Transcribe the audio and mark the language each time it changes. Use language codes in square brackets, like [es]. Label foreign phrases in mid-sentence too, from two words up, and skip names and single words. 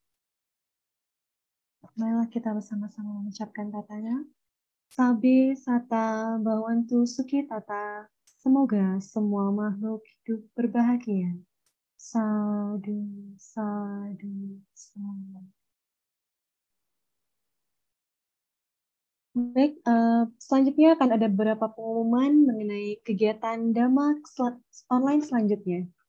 [id] Marilah kita bersama-sama mengucapkan katanya. [pi] Sabe sata bawantu suki tata. [id] Semoga semua makhluk hidup berbahagia. [pi] Sadu, sadu, sadu. [id] Baik, selanjutnya akan ada beberapa pengumuman mengenai kegiatan Dhamma online selanjutnya.